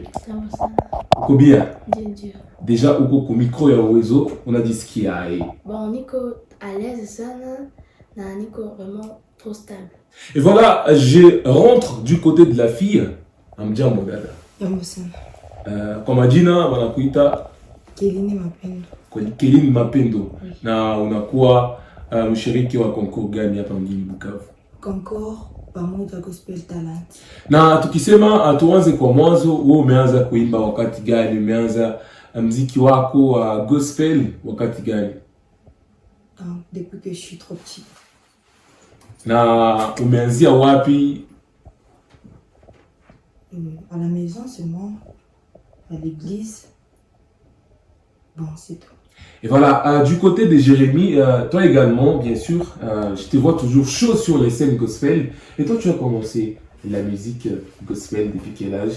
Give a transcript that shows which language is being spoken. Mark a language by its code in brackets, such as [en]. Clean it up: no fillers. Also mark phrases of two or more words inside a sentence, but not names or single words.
[fr] Combien? Déjà, au micro et au réseau, on a dit ce qu'il y a. Bon, Nico, à l'aise, ça, n'a Nico vraiment trop stable. Et voilà, je rentre du côté de la fille. [sw] Amdjambo Dada. [fr] Comme a dit, [sw] wanakuita Keline Mapendo. Keline Mapendo. Na unakuwa mshiriki wa concours gani hapa mjini Bukavu? Concours pamoja Gospel Talent. Na tukisema tuanze kwa mwanzo, wewe umeanza kuimba wakati gani? Umeanza mziki wako wa gospel wakati gani? [fr] Depuis que je suis trop petite. [sw] Na umeanzia wapi? [fr] À la maison seulement, à l'église. Bon, c'est tout. Et voilà, du côté de Jérémy, toi également, bien sûr, je te vois toujours chaud sur les scènes gospel. Et toi, tu as commencé la musique gospel depuis quel âge?